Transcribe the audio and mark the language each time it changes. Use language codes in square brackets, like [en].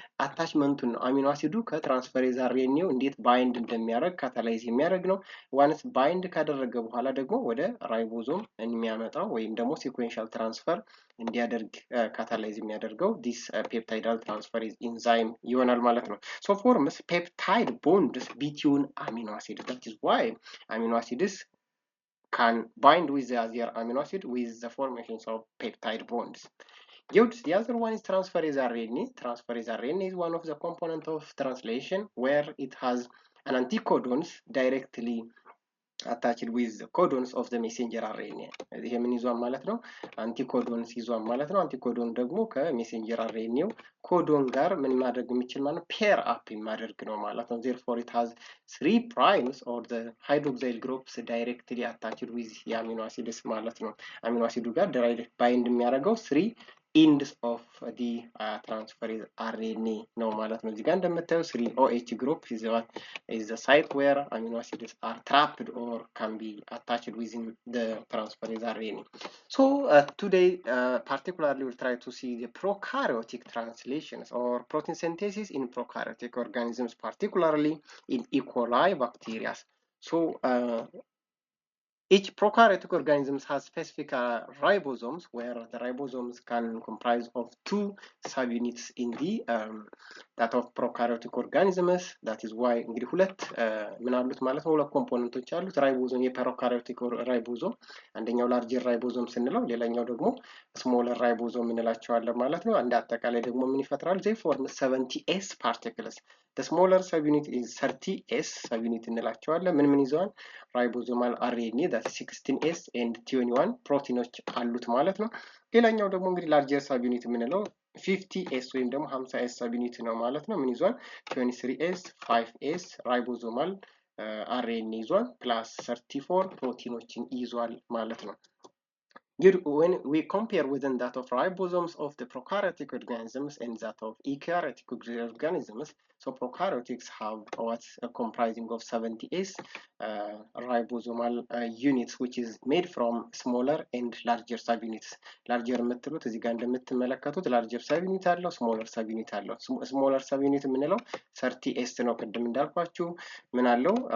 [am] አታችመንቱን ነው። አሚኖ አሲዱ ከትራንስፈሬዝ አርኤንኤው እንዴት ባይንድ እንደሚያደርግ ካታላይዝ የሚያደርግ ነው። ዋንስ ባይንድ ካደረገ በኋላ ደግሞ ወደ ራይቦዞም የሚያመጣው ወይም ደግሞ ሲኩዌንሻል ትራንስፈር እንዲያደርግ ካታላይዝ የሚያደርገው ዲስ ፔፕታይዳል ትራንስፈሬዝ ኢንዛይም ይሆናል ማለት ነው። ሶ ፎርምስ ፔፕታይድ ቦንድስ ቢትዊን አሚኖ አሲድ [en] that is why amino acids can bind with the other amino acid with the formations of peptide bonds. Good. The other one is transferase RNA. Transferase RNA is one of the component of translation where it has an anticodons directly attached with the codons of the messenger RNA. [am] ይሄ ምን ይዟል ማለት ነው? አንቲኮዶንስ ይዟል ማለት ነው። አንቲኮዶን ደግሞ ከሜሴንጀር አርኤንኤው ኮዶን ጋር ምን ማድረግ የሚችል ማለት ፔር አፕ የሚያደርግ ነው ማለት ነው። [en] therefore it has 3 primes or the hydroxyl groups directly attached [am] with የአሚኖ አሲድስ ማለት ነው። አሚኖ አሲዱ ጋር ዳይሬክት ባይንድ የሚያደርገው 3 [en] ends of the transferase RNA [am] ነው ማለት ነው። እዚህ ጋር እንደምታዩ [en] 3OH group is the site where amino acids are trapped or can be attached within the transferase RNA. So today particularly we'll try to see the prokaryotic translations or protein synthesis in prokaryotic organisms, particularly in E. coli bacteria. So each prokaryotic organism has specific ribosomes, where the ribosomes can comprise of 2 subunits in the that of prokaryotic organisms. That is why [am] እንግዲህ ሁለት ምን አሉት ማለት ነው፣ ሁለት ኮምፖነንቶች አሉት ራይቦዞም፣ የፕሮካሪዮቲክ ራይቦዞም አንደኛው ላርጀር ራይቦዞም ስንለው ሌላኛው ደግሞ ስሞለር ራይቦዞም እንላቸዋለን ማለት ነው። አንድ አጠቃላይ ደግሞ ምን ይፈጥራል? [en] they form 70s particles. the smaller subunit is 30s subunit [am] እንላቸዋለን። ምን ይዘዋል? ራይቦዞማል አርኤንኤ that 16s and 21 ፕሮቲኖች አሉት ማለት ነው። ሌላኛው ደግሞ እንግዲህ ላርጀር ሳብዩኒት የምንለው 50s ወይም ደግሞ 50s ሳብዩኒት ነው ማለት ነው። ምን ይዟል? 23s 5s ራይቦዞማል አርኤንኤ ይዟል ፕላስ 34 ፕሮቲኖችን ይዟል ማለት ነው። [en] When we compare within that of ribosomes of the prokaryotic organisms and that of eukaryotic organisms, so prokaryotics have what's comprising of 70s ribosomal units, which is made from smaller and larger subunits. [am] Larger የምትሉት እዚህ ጋር እንደምትመለከቱት [en] larger subunit [am] አለው፣ [en] smaller subunit [am] አለው። smaller subunit የምንለው 30s ነው። ቅድም እንዳልኳችሁ ምን አለው?